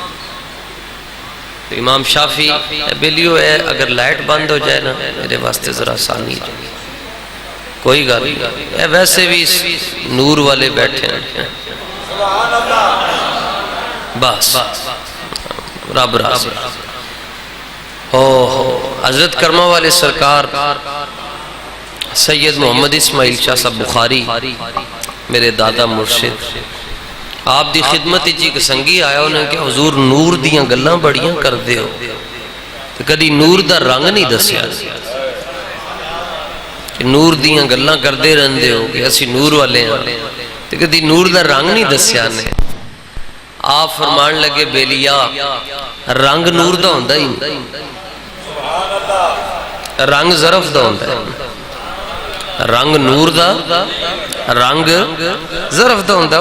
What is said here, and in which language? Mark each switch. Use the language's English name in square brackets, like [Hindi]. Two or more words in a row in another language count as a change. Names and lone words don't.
[Punjabi] تو امام شافعی بیلیو ہے اگر لائٹ بند ہو جائے نا میرے واسطے ذرا آسانی جائے، کوئی گل نہیں، ویسے بھی نور والے بیٹھے ہیں، بس رب راضی۔ حضرت کرمہ والے سرکار سید محمد اسماعیل شاہ صاحب بخاری میرے دادا مرشد آپ دی خدمت جی سنگی آیا انہیں کہ حضور نور دیاں گلاں بڑیاں کر دے ہو، تو کدی نور دا رنگ نہیں دسیا کہ نور دیاں گلاں کر دے رہندے ہو کہ اسی نور والے ہیں، تو کدی نور دا رنگ نہیں دسیا نے۔ آپ فرمان لگے بیلیا رنگ نور دا ہوندہ ہی رنگ ظرف دا ہوندہ ہے، رنگ نور دا رنگ ظرف دا ہوندہ ہے۔